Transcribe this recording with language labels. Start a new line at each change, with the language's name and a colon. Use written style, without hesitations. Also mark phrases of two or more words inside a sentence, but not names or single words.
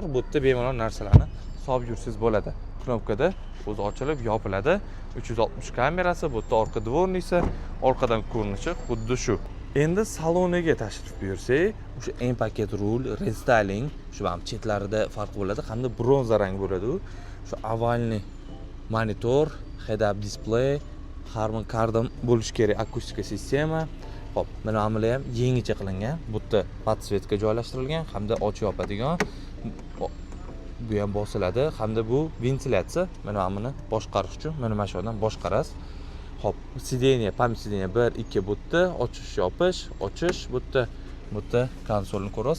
Uzbek: Bu yerda bemalol narsalarni solib yursangiz bo'ladi. Knopkada o'zi ochilib, yopiladi. 360 kamerasi, bu yerda orqa dvornisi, orqadan ko'rinishi xuddi shu. Endi saloniga tashrif buyursak, o'sha M paket rul, restyling, shu ham chetlarida farq bo'ladi, hamda bronza rang bo'ladi u. Shu
Russian: овальный монитор,
English: head-up display,
Uzbek: Harman Kardon bo'lishi kerak akustika sistema. Xo'p, mana bular ham yangicha qilingan. Bu yerda podsvetka joylashtirilgan, hamda ochib yopadigan. Bu ham bosiladi, hamda bu ventilyatsiya. Mana buni boshqarish uchun mana shu yerdan boshqarasiz. Xo'p, sideniya,
Russian: память сиденья
Uzbek: 1, 2 bu yerda, ochish, yopish, ochish, bu yerda konsolni ko'rasiz.